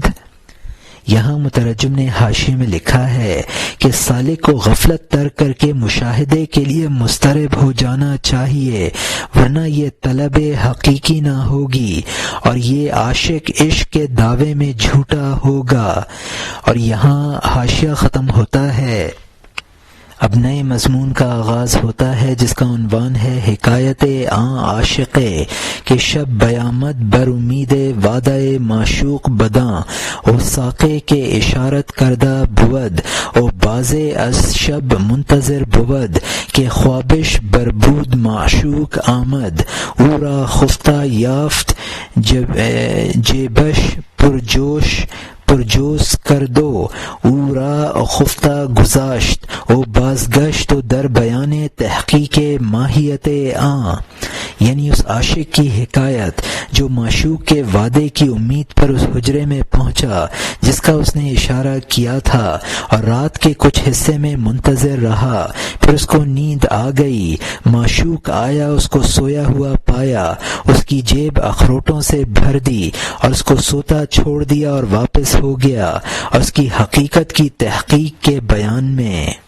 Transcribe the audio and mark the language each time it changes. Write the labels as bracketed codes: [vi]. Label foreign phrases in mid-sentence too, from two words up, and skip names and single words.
[ur] یہاں مترجم نے حاشیے میں لکھا ہے کہ سالک کو غفلت ترک کر کے مشاہدے کے لیے مضطرب ہو جانا چاہیے، ورنہ یہ طلب حقیقی نہ ہوگی اور یہ عاشق عشق کے دعوے میں جھوٹا ہوگا۔ اور یہاں حاشیہ ختم ہوتا ہے۔ اب نئے مضمون کا آغاز ہوتا ہے جس کا عنوان ہے [fa] حکایت آن عاشقے کہ شب بیامد بر امید وعدہ معشوق بداں او ساقے کے اشارت کردہ بود او بازے از شب منتظر بود کہ خوابش بربود معشوق آمد او را خفتہ یافت جیبش پرجوش کردو او را خفتہ گذاشت او بازگشت و در بیان تحقیق ماہیت آن، [ur] یعنی اس عاشق کی حکایت جو معشوق کے وعدے کی امید پر اس حجرے میں پہنچا جس کا اس نے اشارہ کیا تھا اور رات کے کچھ حصے میں منتظر رہا، پھر اس کو نیند آ گئی، معشوق آیا، اس کو سویا ہوا پایا، اس کی جیب اخروٹوں سے بھر دی اور اس کو سوتا چھوڑ دیا اور واپس ہو گیا، اور اس کی حقیقت کی تحقیق کے بیان میں